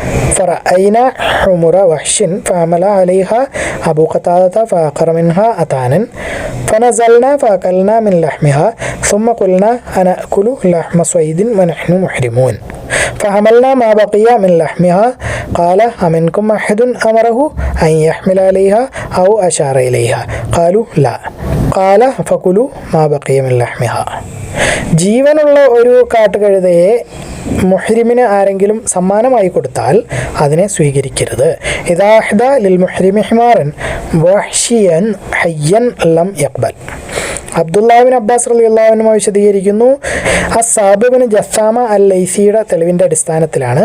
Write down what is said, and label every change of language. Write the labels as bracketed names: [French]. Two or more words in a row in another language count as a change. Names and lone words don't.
[Arabic] فرأينا حمر وحش فحمل عليها أبو قتادة فأقر منها أطانا فنزلنا فأكلنا من لحمها ثم قلنا أنأكل لحم صيد ونحن محرمون فحملنا ما بقي من لحمها قال أمنكم أحد أمره أن يحمل عليها أو أشار إليها قالوا لا قال فكلوا ما بقي من لحمها. [Malayalam] ജീവനുള്ള ഒരു കാട്ടുകഴുതയെ മുഹ്രിമിന് ആരെങ്കിലും സമ്മാനമായി കൊടുത്താൽ അതിനെ സ്വീകരിക്കരുത്. [Arabic] إذا أهدي للمحرم حمارا وحشيا حيا لم يقبل. [Malayalam] അബ്ദുല്ലാഹി ഇബ്നു അബ്ബാസ് റളിയല്ലാഹു അൻഹു വിശദീകരിക്കുന്നു, അസ്സാബ് ഇബ്നു ജസ്സാമ അൽ ലൈസിയുടെ തെളിവിൻ്റെ അടിസ്ഥാനത്തിലാണ്.